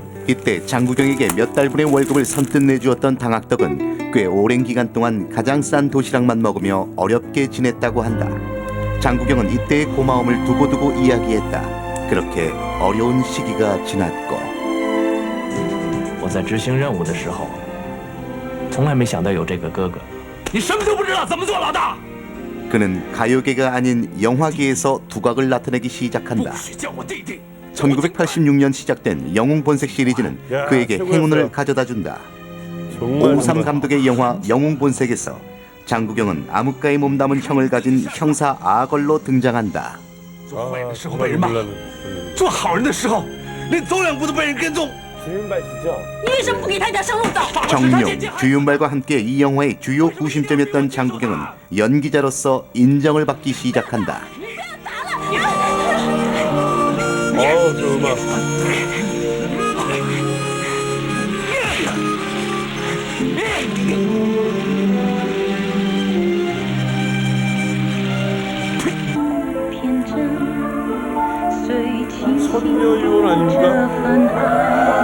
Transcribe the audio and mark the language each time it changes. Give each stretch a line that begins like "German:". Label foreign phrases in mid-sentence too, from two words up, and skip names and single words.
Korean: 이때 장구경에게 몇 달분의 월급을 선뜻 내주었던 당학덕은 꽤 오랜 기간 동안 가장 싼 도시락만 먹으며 어렵게 지냈다고 한다. 장구경은 이때의 고마움을 두고두고 이야기했다. 그렇게 어려운 시기가 지났고
Chinese: 我在执行任务的时候，从来没想到有这个哥哥。你什么都不知道，怎么做老大？
Korean: 그는 가요계가 아닌 영화계에서 두각을 나타내기 시작한다.
Chinese: 叫我弟弟。
Korean: 1986년 시작된 영웅본색 시리즈는 그에게 행운을 가져다준다. 오우삼 감독의 영화 영웅본색에서 장구경은 암흑가에 몸담은 형을 가진 형사 아걸로 등장한다.
Chinese: 做坏人的时候被人骂，做好人的时候连走两步都被人跟踪。你为什么不给他一点生路走？
Korean: 정룡, 주윤발과 함께 이 영화의 주요 구심점이었던 장구경은 연기자로서 인정을 받기 시작한다. 저 음악. 선녀유원 아닙니까?